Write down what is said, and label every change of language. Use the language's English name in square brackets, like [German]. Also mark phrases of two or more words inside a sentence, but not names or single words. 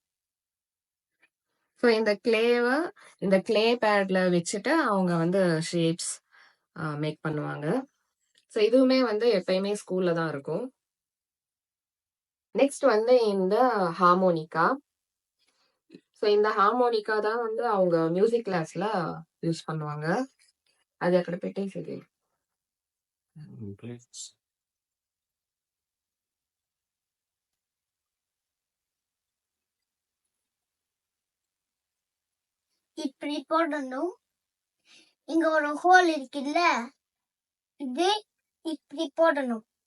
[Tamil] ஸோ இந்த [English] clay pad [Tamil] வச்சுட்டு அவங்க வந்து [English] shapes make [Tamil] பண்ணுவாங்க. ஸோ இதுவுமே வந்து எப்பயுமே ஸ்கூல்ல தான் இருக்கும். நெக்ஸ்ட் வந்து இந்த ஹார்மோனிகா. ஸோ இந்த ஹார்மோனிகா தான் வந்து அவங்க [English] music class use [Tamil] பண்ணுவாங்க. [Telugu] అది అక్కడ పెట్టేసేది. [Tamil] இப்படி போடணும். இங்க ஒரு ஹோல் இருக்குல்ல, இது இப்படி போடணும்.